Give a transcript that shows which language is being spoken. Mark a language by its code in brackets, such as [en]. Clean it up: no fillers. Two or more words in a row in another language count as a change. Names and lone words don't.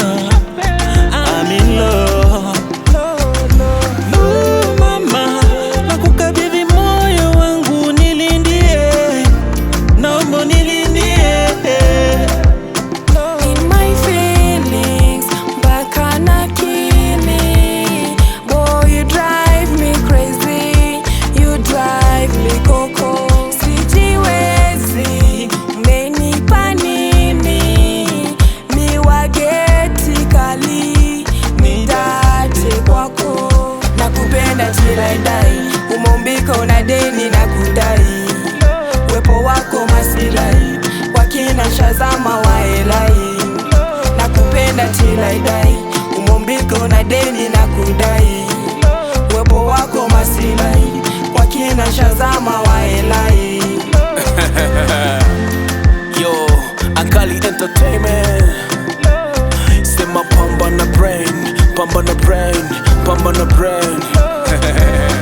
[en] I'm in love. [sw] Mama, nakukabidhi moyo wangu, nilindie, naomba nilindie. [en] In my feelings, [sw] mpaka nakili. [en] Boy, you drive me crazy, you drive me coco. [sw] Sijiwezi, umenipa nini? Miwageti kali, nidate kwako. [en] Nakupenda till I die, [sw] umeumbika una deni na kudai. Wepo wako masilahi, kwa kina shazama waelai. [en] Nakupenda till I die, [sw] umeumbika una deni na kudai. Wepo wako masilahi, kwa kina shazama waelai. [en] Yo, Akali Entertainment. [sw] Sema pamba na brain, pamba na brain, pamba na brain.